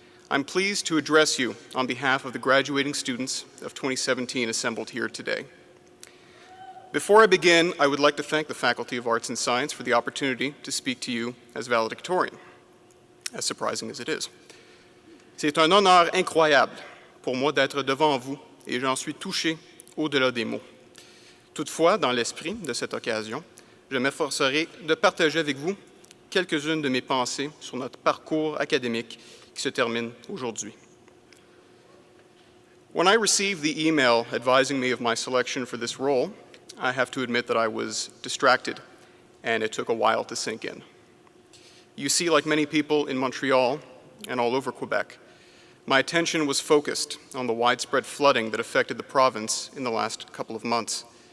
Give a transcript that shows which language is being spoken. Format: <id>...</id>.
<en>I'm pleased to address you on behalf of the graduating students of 2017 assembled here today. Before I begin, I would like to thank the Faculty of Arts and Science for the opportunity to speak to you as valedictorian, as surprising as it is.</en> <fr>C'est un honneur incroyable pour moi d'être devant vous et j'en suis touché au-delà des mots. Toutefois, dans l'esprit de cette occasion, je m'efforcerai de partager avec vous quelques-unes de mes pensées sur notre parcours académique qui se termine aujourd'hui.</fr> <en>When I received the email advising me of my selection for this role, I have to admit that I was distracted, and it took a while to sink in. You see, like many people in Montreal and all over Quebec, my attention was focused on the widespread flooding that affected the province in the last couple of months.</en>